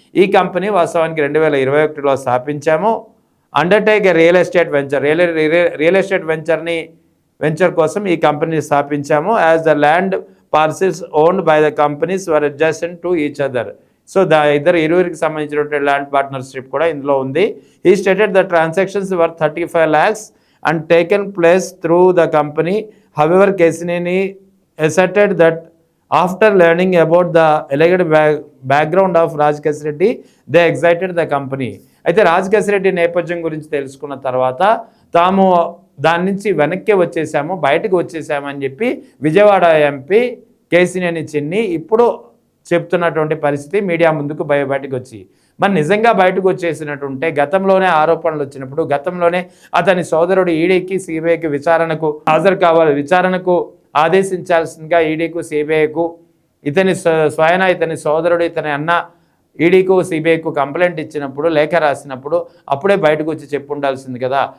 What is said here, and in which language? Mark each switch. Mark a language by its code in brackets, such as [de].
[te] ఈ కంపెనీ వాస్తవానికి 2021లో స్థాపించాము. [en] undertake a real estate venture, [te] real estate venture కోసం ఈ కంపెనీని స్థాపించాము. [en] As the land parcels owned by the companies were adjacent to each other. [te] So ఇరువురికి సంబంధించినటువంటి land partnership కూడా ఇందులో ఉంది. [en] He stated the transactions were 35 lakhs and taken place through the company. However Kesineni asserted that after learning about the alleged background of Raj Kesireddy, they exited the company. [te] అయితే రాజ్ కేశిరెడ్డి నేపథ్యం గురించి తెలుసుకున్న తర్వాత తాము దాని నుంచి వెనక్కి వచ్చేసాము, బయటకు వచ్చేసాము అని చెప్పి విజయవాడ ఎంపీ కేశినేని చిన్ని ఇప్పుడు చెప్తున్నటువంటి పరిస్థితి మీడియా ముందుకు బయటకు వచ్చి. మరి నిజంగా బయటకు వచ్చేసినట్టుంటే గతంలోనే ఆరోపణలు వచ్చినప్పుడు గతంలోనే అతని సోదరుడు ఈడీకి సిబిఐకి విచారణకు హాజరు కావాలి, విచారణకు ఆదేశించాల్సిందిగా ఈడీకు సిబిఐకు స్వయన ఇతని సోదరుడు ఇతని అన్న ఈడీకు సిబిఐకు కంప్లైంట్ ఇచ్చినప్పుడు, లేఖ రాసినప్పుడు అప్పుడే బయటకు వచ్చి చెప్పుండాల్సింది కదా.